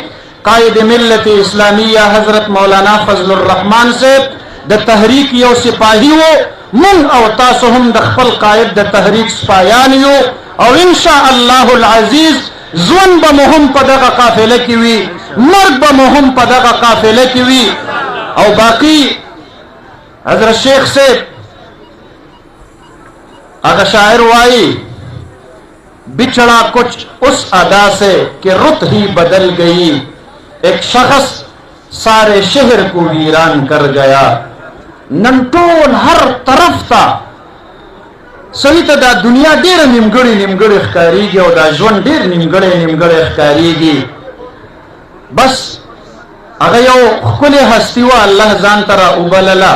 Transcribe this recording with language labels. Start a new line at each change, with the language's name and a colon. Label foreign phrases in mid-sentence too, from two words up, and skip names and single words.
Pashto: قائد ملت اسلامیه حضرت مولانا فضل الرحمن صاحب د تحریک یو سپاهی وو، مونږ او تاسو هم د خپل قائد د تحریک سپایان یو، او
Arabic: ان شاء الله العزیز
Pashto: ژوند به مو هم په دغه قافله کې وي، مرګ به مو هم په دغه قافله کې وي. او باقی حضرت شیخ صاحب اگر شاعر وائی
Urdu: بچڑا کچھ اس ادا سے کہ رت ہی بدل گئی، ایک شخص سارے شہر کو ویران کر گیا.
Pashto: نن ټول هر طرف تا سړي ته دا دنیا ډېره نیمګړې نیمګړې ښکارېږي او دا ژوند ډېر نیمګړی نیمګړی ښکارېږي. بس هغه یو ښکلې هستي وه، الله ځان ته را وبلله.